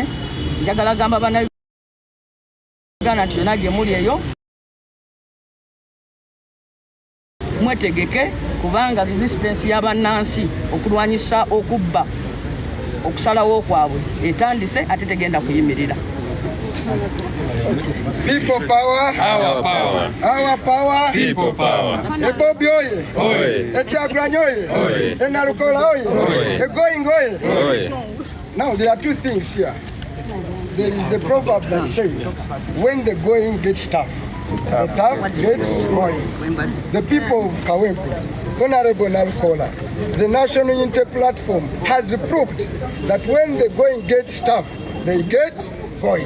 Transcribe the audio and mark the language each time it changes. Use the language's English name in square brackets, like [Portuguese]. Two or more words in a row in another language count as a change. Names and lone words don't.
[Ganda] Njagala gamba bannayuganda nti yonna gye muli eyo mwetegeke, kubanga resistance y'abannansi okulwanyisa okubba okusalawo kwabwe etandise ate tegenda kuyimirira. [English] People power, Our power. our power. People power. [Ganda] Ebobi oye, Oye. Ekyagulanyi oye, Oye. Nalukola oye, Oye. Egoing oye. Oye. [English] Now there are two things here. There is a proverb that says, when the going gets tough, the tough gets going. The people of Kawempe, Honorable Nalukola, the National Unity Platform has proved that when the going gets tough, they get going.